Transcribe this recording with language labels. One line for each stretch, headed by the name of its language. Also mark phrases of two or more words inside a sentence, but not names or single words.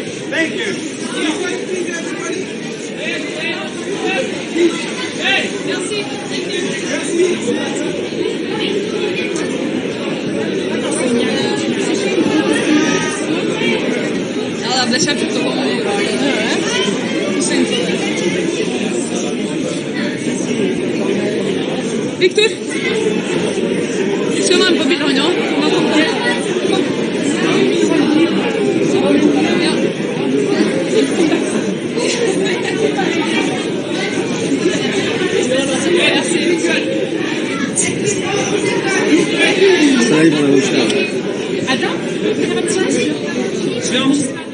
English: Thank you.
Norwegian: Ja, det ble kjempetå. Victor, skal du være med på bildet han også? Ja.
French: Attends, je vais enregistrer.